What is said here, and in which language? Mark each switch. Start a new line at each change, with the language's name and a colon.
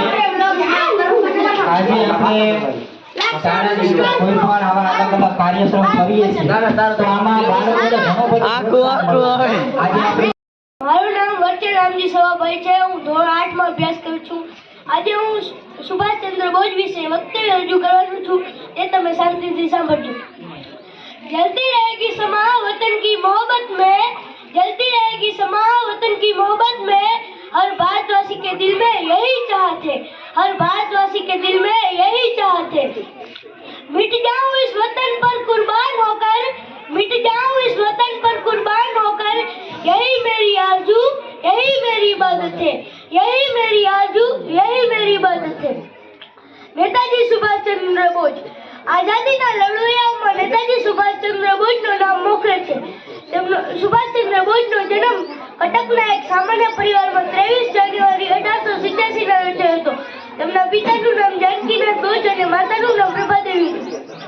Gujarati: આજે આપણે શાળાની અંદર કોઈ પણ આવા અલગ અલગ કાર્યક્રમ કરીએ છીએ, તો આમાં બાળકોને ઘણો બધો આખું આજે આપણે મારું નામ વર્ચન રામજી સવાભાઈ છે. હું ધોરણ 8 માં અભ્યાસ કરું છું. આજે હું સુભાષચંદ્ર બોઝ વિશે વક્તવ્ય રજૂ કરવાનું છું, તે તમે શાંતિથી સાંભળજો.
Hindi: जलती रहेगी समा वतन की मोहब्बत में, जलती रहेगी समा वतन की मोहब्बत में, हर भारतवासी के दिल में यही चाहत है, हर भारतवासी के दिल में यही चाहत है. मिट जाऊं इस वतन पर कुर्बान होकर, मिट जाऊं इस वतन पर कुर्बान होकर, यही मेरी आरज़ू, यही मेरी इबादत है, यही मेरी आरज़ू, यही मेरी इबादत है. नेताजी सुभाषचंद्र बोज.
Gujarati: આઝાદીના લડવૈયાઓમાં નેતાજી સુભાષચંદ્ર બોઝનું નામ મોખરે છે. સુભાષચંદ્ર બોઝનો જન્મ કટકના એક સામાન્ય પરિવારમાં 23 જાન્યુઆરી 1887ના રોજ હતો. તેમના પિતાનું નામ જાનકીનાથ બોઝ અને માતાનું નામ પ્રભાદેવી હતું.